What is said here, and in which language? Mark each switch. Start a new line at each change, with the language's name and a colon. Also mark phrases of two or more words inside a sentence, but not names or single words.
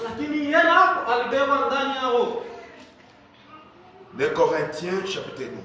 Swahili: Lakini yeye hapo alibebwa ndani ya roho.
French: Les Corinthiens chapitre 12.